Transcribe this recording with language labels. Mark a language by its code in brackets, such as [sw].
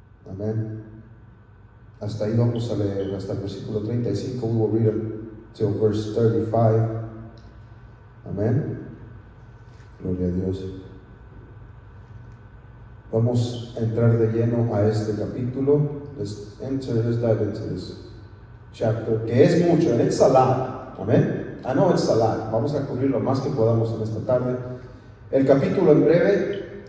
[es] Amén. Hasta ahí vamos a leer, hasta el versículo 35. [en] We will read until verse 35. [es] Amén. Gloria a Dios. Vamos a entrar de lleno a este capítulo. [en] Let's dive into this chapter, [es] que es mucho, [en] and it's a lot. Amén. I know it's a lot. [es] Vamos a cubrir lo más que podamos en esta tarde. El capítulo en breve.